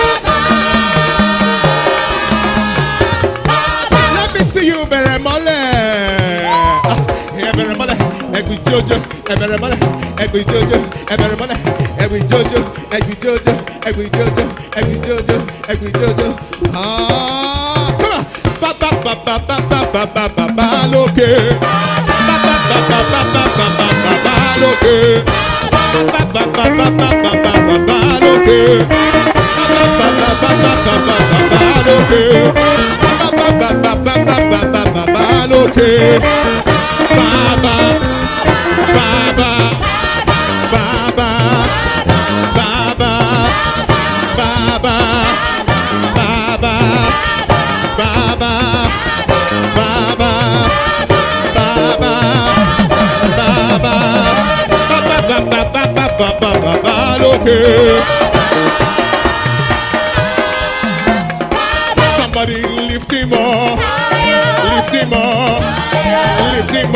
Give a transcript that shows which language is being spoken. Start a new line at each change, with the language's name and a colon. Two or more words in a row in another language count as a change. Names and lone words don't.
English: Let me see you, Beremole. Beremole, Egby Jojo, Beremole, Egby Jojo, Beremole, Egby Jojo, Egby Jojo, Egby Jojo, Egby Jojo, Egby Jojo. Ah, come on. Baba, Baba, Baba, Baba, Baba, okay. Baba, Baba, Baba, Baba, Baba, okay. Baba, Baba, Baba, Baba, Baba, okay. Baba, Baba, Baba, Baba, Baba, okay. Baba, Baba, Baba, Baba, Baba, okay. Baba, Baba, Baba, Baba, Baba, Baba, Baba, Somebody lift him up, lift him up, lift him